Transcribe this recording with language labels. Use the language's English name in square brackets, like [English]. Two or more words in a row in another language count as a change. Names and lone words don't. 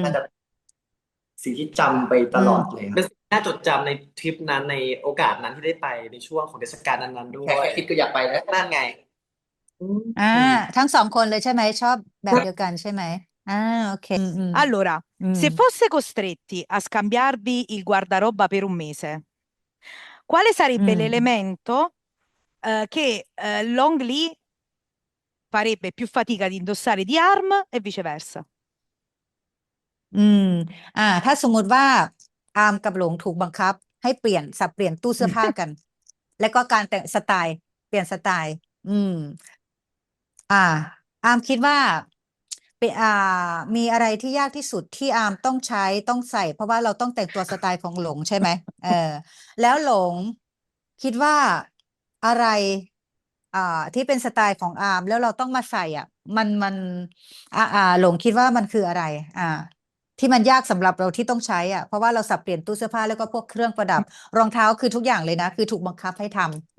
[Thai] น่าจะสิ่งที่จำไปต อืม ลอดเลยค เป็ รับ นสิ่งที่น่าจดจำในทริปนั้นในโอกาสนั้นที่ได้ไปในช่วงของเทศกาลนั้นๆด้ว แค่ ย คิดก็อยากไปแล้ว นั่นไงอื อ่า ม ทั้งสองคนเลยใช่ไหมชอบแบบเดียวกันใช่ไหมอ่าโอเค [Italian] Allora, อืม se foste costretti a scambiarvi il guardaroba per un mese, quale อื sarebbe ม l'elemento che Long Lee farebbe più fatica ad indossare di Arm e viceversa? [Thai] อืมถ้าสมมุติว่าอามกับหลงถูกบังคับให้เปลี่ยนสับเปลี่ยนตู้เสื้อผ้ากัน แล้วก็การแต่งสไตล์เป ลี่ยนสไตล์อืมอ่าอามคิดว่าเป็นมีอะไรที่ยากที่สุดที่อามต้องใช้ต้องใส่เพราะว่าเราต้องแต่งตัวสไตล์ของหลงใช่ไหมแล้วหลงคิดว่าอะไรอ่าที่เป็นสไตล์ของอามแล้วเราต้องมาใส่มันหลงคิดว่ามันคืออะไรอ่าที่มันยากสำหรับเราที่ต้องใช้เพราะว่าเราสับเปลี่ยนตู้เสื้อผ้าแล้วก็พวกเครื่องประดับรองเท้าคือทุกอย่างเลยนะคือถูกบังคับให้ทำ